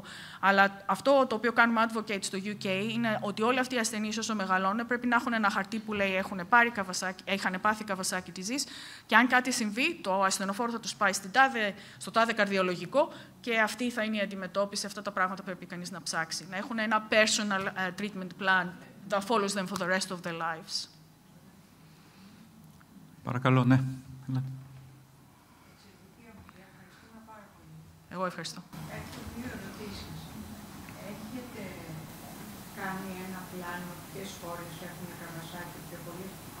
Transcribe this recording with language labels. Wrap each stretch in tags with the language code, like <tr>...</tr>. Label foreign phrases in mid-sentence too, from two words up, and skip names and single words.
<el>Αλλά αυτό το οποίο κάνουμε advocate στο UK είναι ότι όλοι αυτοί οι ασθενείς όσο μεγαλώνουν πρέπει να έχουν ένα χαρτί που λέει είχαν πάθει</el> <en>Kawasaki disease</en> <el>και αν κάτι συμβεί, το ασθενοφόρο θα τους πάει στο τάδε καρδιολογικό και αυτή θα είναι η αντιμετώπιση. Αυτά τα πράγματα πρέπει κανείς να ψάξει. Να έχουν ένα</el> <en>personal treatment plan that follows them for the rest of their lives.</en> <el>Παρακαλώ, ναι. Εγώ ευχαριστώ. Έχω δύο ερωτήσεις. Έχετε κάνει ένα πλάνο ποιες χώρες έχουν Kawasaki πιο πολύ?</el>